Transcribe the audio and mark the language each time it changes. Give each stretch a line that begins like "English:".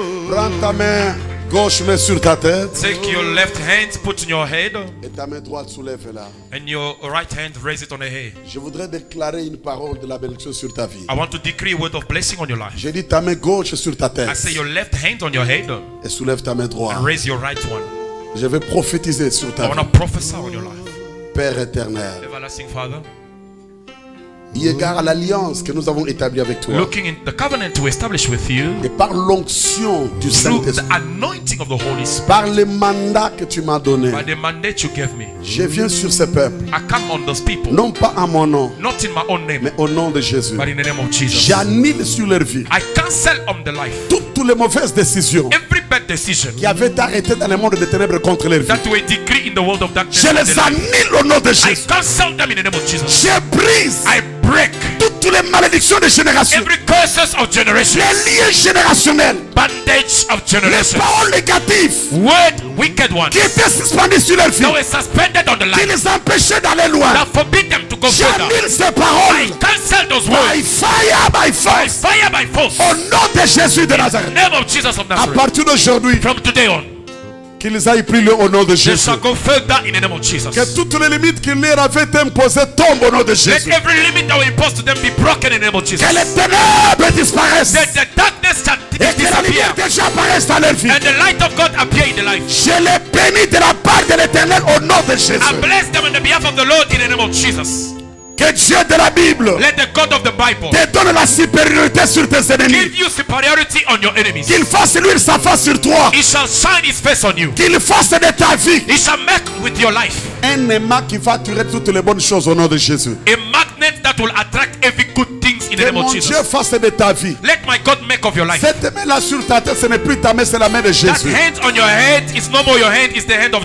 French: Prends ta main gauche, mets sur ta tête.
English: Take your left hand, put in your head.
French: Et ta main droite soulève-la.
English: And your right hand, raise it on the head.
French: Je voudrais déclarer une parole de la bénédiction sur ta vie.
English: I want to decree a word of blessing on your life.
French: J'ai dit ta main gauche sur ta tête.
English: I say your left hand on your head.
French: Et soulève ta main droite.
English: And raise your right one.
French: Je vais prophétiser sur ta
English: I
French: vie.
English: want to prophesy on your life.
French: Père éternel,
English: Everlasting Father,
French: eu égard à l'alliance que nous avons établie avec toi,
English: looking in the covenant to establish with you,
French: et par l'onction du
English: through the
French: Saint-Esprit,
English: anointing of the Holy Spirit,
French: par les mandats que tu m'as donnés,
English: by the mandate you gave me,
French: je viens sur ce peuple,
English: I come on those people,
French: non pas en mon nom,
English: not in my own name,
French: mais au nom de Jésus.
English: but in the name of Jesus.
French: J'annule sur leur vie
English: I cancel on the life
French: toutes les mauvaises décisions
English: every bad decision
French: qui avaient été arrêtées dans le monde des ténèbres contre leur vie.
English: that were decreed in the world of darkness.
French: Je
English: on
French: les
English: their life.
French: annule au nom de
English: I
French: Jésus.
English: cancel them in the name of Jesus.
French: Je brise
English: I break
French: toutes les malédictions de génération,
English: every curses of generation,
French: les liens générationnels,
English: bandage of
French: les
English: generation,
French: paroles négatives
English: word wicked ones
French: qui étaient suspendues sur leur vie,
English: that were suspended on the
French: qui
English: life,
French: les empêchaient d'aller loin.
English: that forbid them to go further.
French: J'annule ces
English: I
French: paroles
English: cancel those by words fire, by by force, fire, by force.
French: au nom de Jésus de Nazareth.
English: In the name of Jesus of
French: À
English: Nazareth.
French: partir d'aujourd'hui,
English: From today on,
French: qu'ils aillent prier au nom de
English: they
French: Jésus.
English: shall go further in the name of Jesus.
French: Que toutes les limites qui leur avaient été imposées tombent au nom de
English: Let
French: Jésus.
English: every limit that were imposed to them be broken in the name of Jesus.
French: Que les ténèbres disparaissent
English: That the darkness shall
French: et que la
English: disappear
French: lumière déjà apparaisse dans leur vie.
English: and the light of God appear in the life.
French: Je les bénis de la part de l'Éternel au nom de Jésus.
English: I bless them on the behalf of the Lord in the name of Jesus.
French: Que Dieu de la Bible
English: Let the God of the Bible
French: te donne la supériorité sur tes ennemis.
English: give you superiority on your enemies.
French: Qu'il fasse luire sa face sur toi.
English: He shall shine his face on you.
French: Qu'il fasse de ta vie
English: He shall make with your life
French: un aimant qui va attirer toutes les bonnes choses au nom de Jésus.
English: a magnet that will attract every good things in the
French: Que
English: name
French: mon
English: of
French: Dieu
English: Jesus.
French: fasse de ta vie.
English: Let my God make of your life.
French: Cette main-là sur ta tête, ce n'est plus ta main, c'est la main de
English: That
French: Jésus.
English: hand on your head is no more your hand, it's the hand of